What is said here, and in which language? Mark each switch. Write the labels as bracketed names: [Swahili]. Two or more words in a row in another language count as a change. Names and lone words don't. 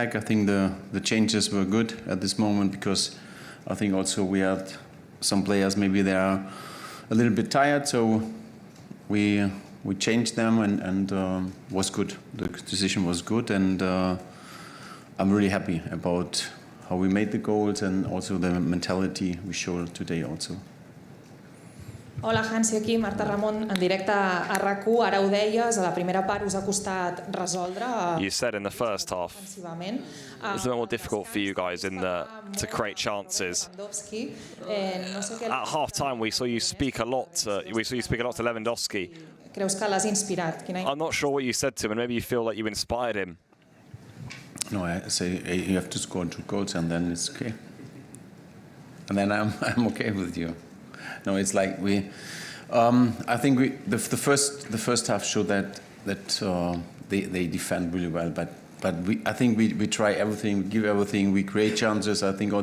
[English] I think the changes were good at this moment, because I think also we had some players, maybe they are a little bit tired, so we changed them, and was good. The decision was good, and I'm really happy about how we made the goals and also the mentality we showed today also. [Catalan] Hola, Hansi, aquí Marta Ramon en directe a RAC1. Ara ho deies, a la primera part us ha costat resoldre. [English] You said in the first half it was a bit more difficult for you guys to create chances. At half time, we saw you speak a lot. To Lewandowski. [Catalan] Creus que l'has inspirat? [English] I'm not sure what you said to him, and maybe you feel like you inspired him. No, I say you have to score 2 goals, and then it's okay. And then I'm okay with you. No, it's like we. I think the first half showed that they defend really well, but I think we try everything, we give everything, we create chances.